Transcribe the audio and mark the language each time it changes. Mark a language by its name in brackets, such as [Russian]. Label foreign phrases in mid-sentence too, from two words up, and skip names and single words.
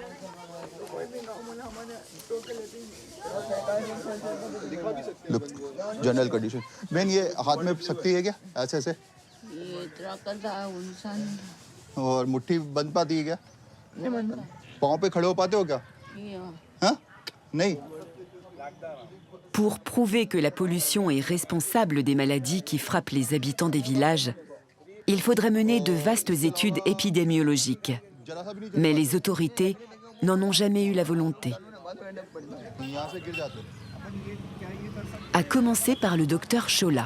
[English] Look, general condition. Ben, [Hindi] ये हाथ में शक्ति है क्या? ऐसे ऐसे? और मुट्ठी बंद पाती है क्या? नहीं बंद। पाँव पे खड़े हो पाते हो क्या? हाँ? नहीं. [French] Pour prouver que la pollution est responsable des maladies qui frappent les habitants des villages, il faudrait mener de vastes études épidémiologiques. Mais les autorités n'en ont jamais eu la volonté. À commencer par le docteur Chola.